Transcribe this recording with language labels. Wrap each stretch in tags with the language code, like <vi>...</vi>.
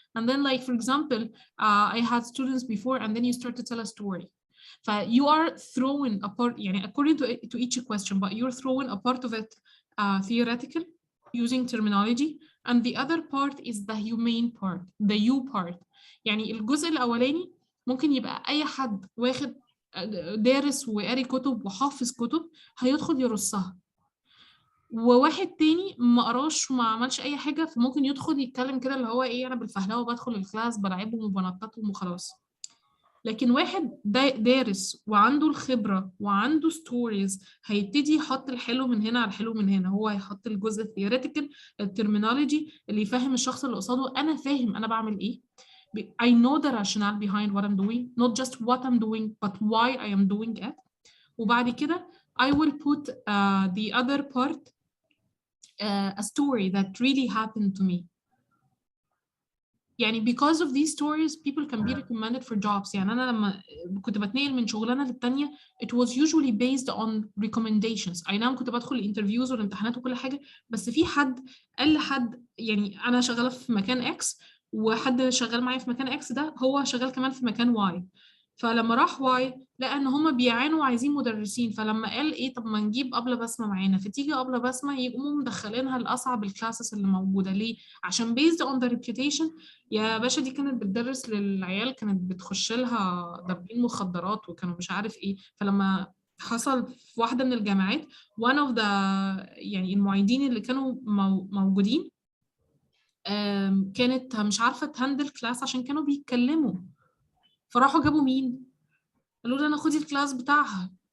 <en>And then like for example, I had students before, and then you start to tell a story. You are throwing a part, according to each question, but you're throwing a part of it theoretical using terminology, and the other part is the humane part, the you part.</en> <ar>يعني الجزء الأولاني ممكن يبقى أي حد واخد دارس وقاري كتب وحافظ كتب هيدخل يرصها، وواحد تاني ما قراش وما عملش أي حاجة فممكن يدخل يتكلم كده اللي هو إيه، أنا بالفهلوة بدخل الكلاس بلعبهم وبنططهم وخلاص. لكن واحد دارس وعنده الخبرة وعنده ستوريز هيبتدي يحط الحلو من هنا على الحلو من هنا. هو هيحط الجزء الثيوريتيكال الترمينولوجي اللي يفهم الشخص اللي قصاده أنا فاهم أنا بعمل إيه.</ar> <en>I know the rationale behind what I'm doing, not just what I'm doing, but why I am doing it.</en> <ar>وبعد كده</ar> <en>I will put the other part, a story that really happened to me. يعني because of these stories people can be recommended for jobs.</en> <ar>يعني أنا لما كنت بتنقل من شغلانة للتانية</ar> <en>it was usually based on recommendations.</en> <ar>أي نعم كنت بدخل الانترفيوز والامتحانات وكل حاجة، بس في حد قال لحد، يعني أنا شغالة في مكان X وحد شغال معايا في مكان X ده هو شغال كمان في مكان Y، فلما راح واي لقى ان هما بيعانوا وعايزين مدرسين، فلما قال ايه طب ما نجيب أبلة بسمة معانا، فتيجي أبلة بسمة يقوموا مدخلينها لأصعب الكلاسز اللي موجودة. ليه؟ عشان</ar> <en>based on the reputation.</en> <ar>يا باشا دي كانت بتدرس للعيال كانت بتخش لها دابين مخدرات وكانوا مش عارف ايه. فلما حصل في واحدة من الجامعات</ar> <en>one of the</en> <ar>يعني المعيدين اللي كانوا موجودين كانت مش عارفة تهندل كلاس عشان كانوا بيتكلموا، فراحوا جابوا مين؟ قالوا لي انا خدي الكلاس بتاعها.</ar>